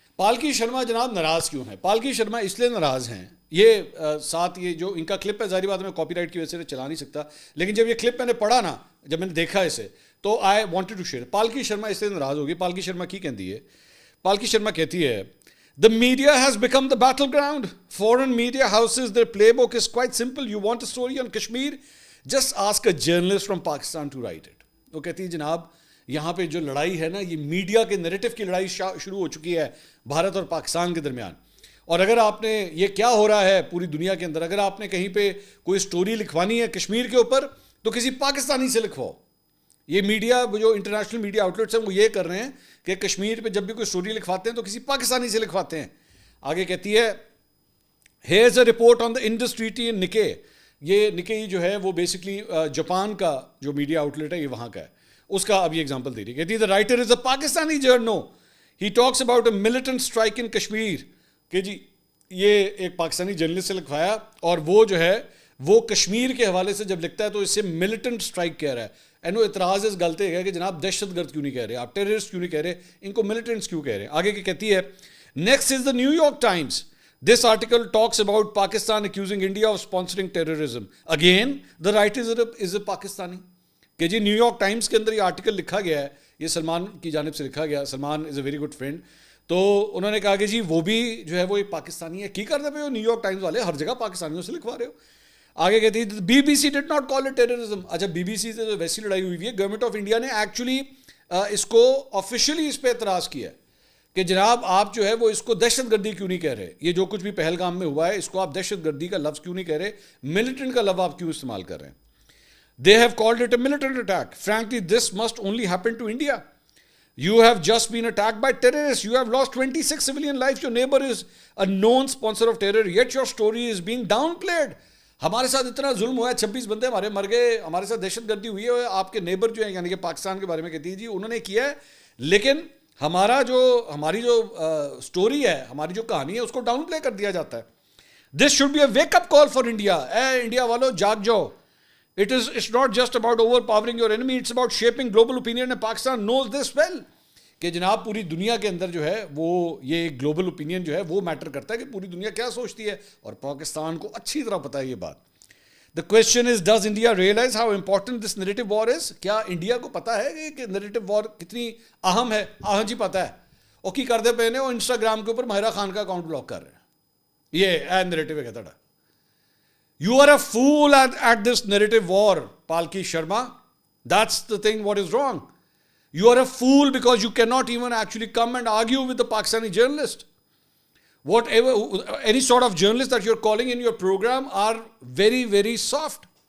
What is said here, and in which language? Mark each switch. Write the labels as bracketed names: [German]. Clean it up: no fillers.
[Urdu] پالکی شرما جناب ناراض کیوں ہیں؟ پالکی شرما اس لیے ناراض ہیں، یہ ساتھ یہ جو ان کا کلپ ہے، ظاہری بات میں کاپی رائٹ کی وجہ سے چلا نہیں سکتا، لیکن جب یہ کلپ میں نے پڑھا نا، جب میں نے دیکھا اسے، تو [English] I wanted to share. [Urdu] پالکی Sharma اس لیے ناراض ہوگی. پالکی شرما کی کہتی ہے، پالکی شرما کہتی ہے [English] The media has become the battleground. Foreign media houses, their playbook is quite simple. You want a story on Kashmir? Just ask a journalist from Pakistan to write it. [Urdu] وہ کہتی ہے جناب یہاں پہ جو لڑائی ہے نا، یہ میڈیا کے نیریٹو کی لڑائی شروع ہو چکی ہے بھارت اور پاکستان کے درمیان. اور اگر آپ نے یہ کیا ہو رہا ہے پوری دنیا کے اندر، اگر آپ نے کہیں پہ کوئی سٹوری لکھوانی ہے کشمیر کے اوپر تو کسی پاکستانی سے لکھواؤ. یہ میڈیا جو انٹرنیشنل میڈیا آؤٹلیٹس ہیں وہ یہ کر رہے ہیں کہ کشمیر پہ جب بھی کوئی سٹوری لکھواتے ہیں تو کسی پاکستانی سے لکھواتے ہیں. آگے کہتی ہے [English] Here's a report on the Indus treaty in Nikkei. [Urdu] یہ نکے جو ہے وہ بیسکلی جاپان کا جو میڈیا آؤٹلیٹ ہے، یہ وہاں کا ہے. اس کا اب یہ ایگزامپل دے رہی ہے. کہتی ہے [English] The writer is a Pakistani journo, he talks about a militant strike in Kashmir. [Urdu] کہ جی یہ ایک پاکستانی جرنلسٹ سے لکھوایا، اور وہ جو ہے وہ کشمیر کے حوالے سے جب لکھتا ہے تو اس سے ملیٹنٹ اسٹرائک کہہ رہا ہے. اینو اعتراض اس غلطی ہے کہ جناب دہشت گرد کیوں نہیں کہہ رہے آپ، ٹیررسٹ کیوں نہیں کہہ رہے، ان کو ملیٹنٹس کیوں کہہ رہے ہیں. آگے کی کہتی ہے [English] Next is the New York Times. This article talks about Pakistan accusing India of sponsoring terrorism. Again the writer is a Pakistani. [Urdu] کہ جی نیو یارک ٹائمز کے اندر یہ آرٹیکل لکھا گیا ہے، یہ سلمان کی جانب سے لکھا گیا. [English] Salman is a very good friend. [Urdu] تو انہوں نے کہا کہ جی وہ بھی جو ہے وہ ایک پاکستانی ہے. کی کرتے پہ ہو نیو یارک ٹائمز والے، ہر جگہ پاکستانیوں سے لکھوا رہے ہو. آگے کہتی ہے [English] B B C did not call it terrorism. [Urdu] اچھا بی بی سی سے جو ویسی لڑائی ہوئی ہے، گورنمنٹ آف انڈیا نے ایکچولی اس کو آفیشلی اس پہ اعتراض کیا ہے کہ جناب آپ جو ہے وہ اس کو دہشت گردی کیوں نہیں کہہ رہے. یہ جو کچھ بھی پہلگام میں ہوا ہے اس کو آپ دہشت گردی کا لفظ کیوں نہیں کہہ رہے، ملیٹنٹ کا لفظ آپ کیوں استعمال کر رہے ہیں. [English] They have called it a militant attack. Frankly, this must only happen to India. You have just been attacked by terrorists. You have lost 26 civilian lives. Your neighbor is a known sponsor of terror. Yet your story is being downplayed. [Urdu] ہمارے ساتھ اتنا ظلم ہوا ہے, 26 بندے ہمارے مر گئے, ہمارے ساتھ دہشت گردی ہوئی ہے, آپ کے نیبر جو ہیں یعنی کہ پاکستان کے بارے میں کہتی ہے جی انہوں نے کیا ہے, لیکن ہماری جو سٹوری ہے, ہماری جو کہانی ہے اس کو ڈاؤن پلے کر دیا جاتا ہے. [English] This should be a wake up call for India. [Urdu] A India والو جاگ جاؤ. [English] It's not just about overpowering your enemy, it's about shaping global opinion, and Pakistan knows this well. [Urdu] کہ جناب پوری دنیا کے اندر جو ہے وہ یہ گلوبل اوپینین جو ہے وہ میٹر کرتا ہے کہ پوری دنیا کیا سوچتی ہے, اور پاکستان کو اچھی طرح پتہ ہے یہ بات. [English] The question is, does India realize how important this narrative war is? [Urdu] کیا انڈیا کو پتہ ہے کہ narrative war کتنی اہم ہے؟ ہاں جی پتہ ہے. وہ کی کرتے پے نے, وہ انسٹاگرام کے اوپر ماہرہ خان کا اکاؤنٹ بلاک کر رہے ہیں. یہ نیریٹو ہے کہتا. [English] You are a fool at this narrative war, Palki Sharma. That's the thing what is wrong. You are a fool because you cannot even actually come and argue with the Pakistani journalist. Whatever, any sort of journalist that you're calling in your program are very, very soft.